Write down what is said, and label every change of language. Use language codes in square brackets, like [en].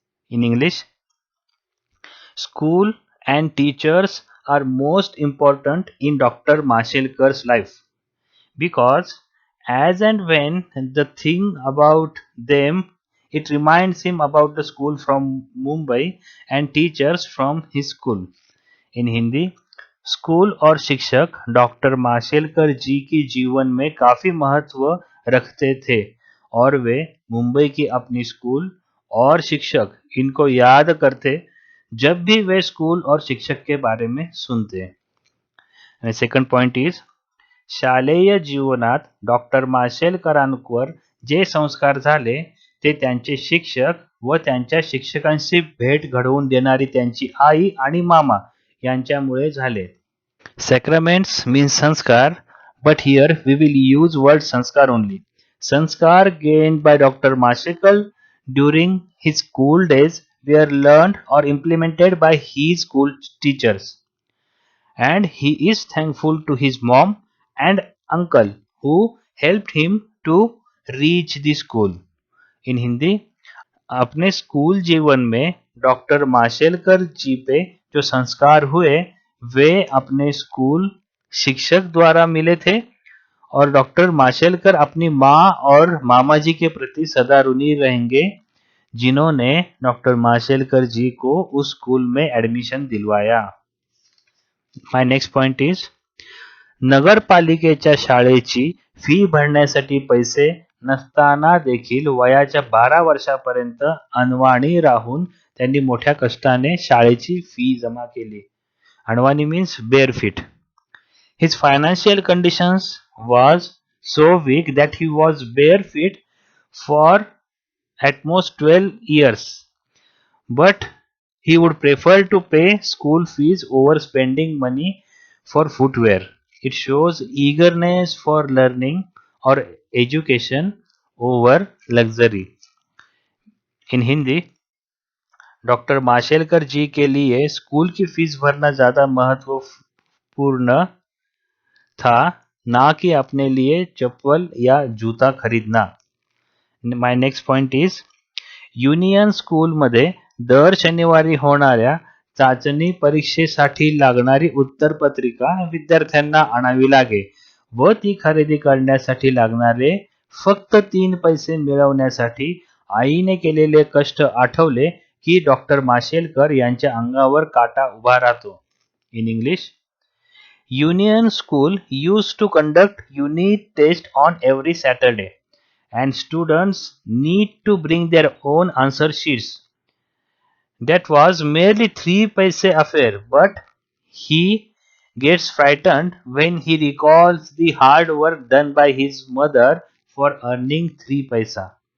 [en] In English, school and teachers are most important in Dr. Mashelkar's life because as and when the thing about them, it reminds him about the school from Mumbai and teachers from his school. In Hindi, [hi] school और शिक्षक doctor Mashelkar जी के जीवन में काफी महत्व रखते थे और वे मुंबई की अपनी स्कूल और शिक्षक इनको याद करते जब भी वे स्कूल और शिक्षक के बारे में सुनते. [en] second point is, [mr] शालेय जीवनात डॉक्टर माशेलकरांवर जे संस्कार झाले ते त्यांचे शिक्षक व त्यांच्या शिक्षकांशी भेट घडवून देणारी त्यांची आई आणि मामा यांच्यामुळे झाले. [en] Sacraments means sanskar, but here we will use word sanskar only. Sanskar gained by Dr. Mashekal during his school days were learned or implemented by his school teachers. And he is thankful to his mom and uncle who helped him to reach the school. In Hindi, [hi] अपने school जीवन में doctor Mashelkar जी पे जो संस्कार हुए वे अपने school शिक्षक द्वारा मिले थे और डॉक्टर माशेलकर अपनी माँ और मामा जी के प्रति सदा ऋणी रहेंगे जिन्होंने डॉक्टर माशेलकर जी को उस स्कूल में एडमिशन दिलवाया. [en] my next point is, [mr] नगरपालिकेच्या शाळेची फी भरण्यासाठी पैसे नसताना देखील वयाच्या 12 वर्षापर्यंत अनवाणी राहून त्यांनी मोठ्या कष्टाने शाळेची फी जमा केली. [en] अनवाणी means barefoot. His financial conditions was so weak that he was barefoot for at most 12 years. But he would prefer to pay school fees over spending money for footwear. It shows eagerness for learning or education over luxury. In Hindi, [hi] doctor Mashelkar जी के लिए school की fees भरना ज्यादा महत्वपूर्ण था ना कि अपने लिए चप्पल या जूता खरीदना. [en] my next point is, [mr] युनियन स्कूलमध्ये दर शनिवारी होणाऱ्या चाचणी परीक्षेसाठी लागणारी उत्तरपत्रिका विद्यार्थ्यांना आणावी लागे व ती खरेदी करण्यासाठी लागणारे फक्त 3 पैसे मिळवण्यासाठी आईने केलेले कष्ट आठवले की डॉक्टर माशेलकर यांच्या अंगावर काटा उभा राहतो. [en] In English, Union School used to conduct unit tests on every Saturday and students need to bring their own answer sheets. That was merely 3 paise affair, but he gets frightened when he recalls the hard work done by his mother for earning 3 paisa.